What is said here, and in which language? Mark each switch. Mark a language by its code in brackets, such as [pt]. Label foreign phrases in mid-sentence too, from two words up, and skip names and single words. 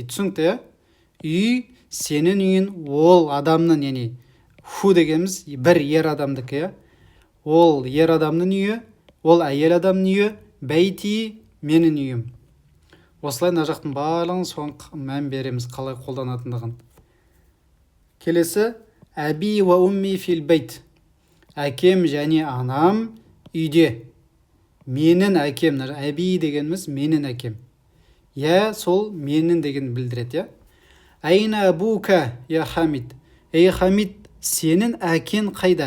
[kk] Түсінікті, үй, сенің үйін, ол адамның, яғни ху дегеніміз бір ер адамдікі. Ол ер адамның үйі, ол әйел адамның үйі, бәйти, менің үйім. Осылай мына жақтың барлығын соған мән береміз, қалай қолданатындығын. [ar] Келесі أبي وأمي في البيت. [kk] Әкем және анам үйде. Менің әкем, әби дегеніміз менің әкем. Я сол менің деген білдіреді, я. [ar] أين أبوك يا حامد. [kk] Ей Хамид, сенің әкең қайда?